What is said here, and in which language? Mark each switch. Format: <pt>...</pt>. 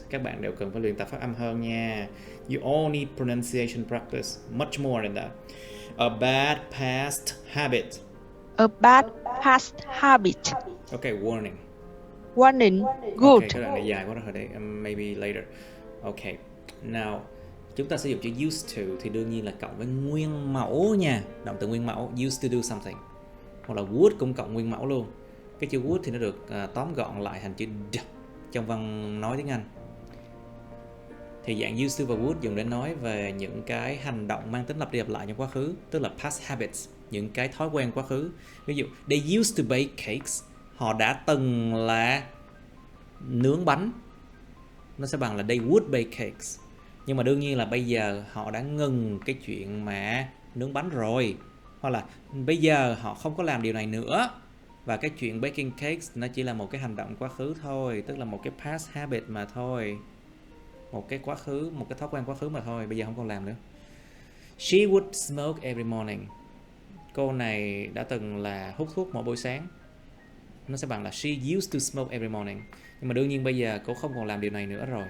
<vi>Các bạn đều cần phải luyện tập phát âm hơn nha.</vi> <en>You all need pronunciation practice, much more than that. A bad past habit. A bad past habit. Okay, warning. Good.</en> <vi>Okay, cái đoạn này dài quá rồi đấy.</vi> <en>Maybe later.</en> <vi>Okay, now chúng ta sử dụng chữ used to thì đương nhiên là cộng với nguyên mẫu nha. Động từ nguyên mẫu, used to do something. Hoặc là would cũng cộng nguyên mẫu luôn. Cái chữ would thì nó được tóm gọn lại thành chữ d trong văn nói tiếng Anh. Thì dạng used to và would dùng để nói về những cái hành động mang tính lặp đi lặp lại trong quá khứ, tức là past habits, những cái thói quen quá khứ. Ví dụ,</vi> <en>they used to bake cakes.</en> <vi>Họ đã từng là nướng bánh. Nó sẽ bằng là</vi> <en>they would bake cakes.</en> <vi>Nhưng mà đương nhiên là bây giờ họ đã ngừng cái chuyện mà nướng bánh rồi. Hoặc là bây giờ họ không có làm điều này nữa. Và cái chuyện baking cakes nó chỉ là một cái hành động quá khứ thôi. Tức là một cái past habit mà thôi. Một cái quá khứ, một cái thói quen quá khứ mà thôi. Bây giờ không còn làm nữa.</vi> <en>She would smoke every morning.</en> <vi>Cô này đã từng là hút thuốc mỗi buổi sáng. Nó sẽ bằng là</vi> <en>she used to smoke every morning.</en> <vi>Nhưng mà đương nhiên bây giờ cô không còn làm điều này nữa rồi.</vi>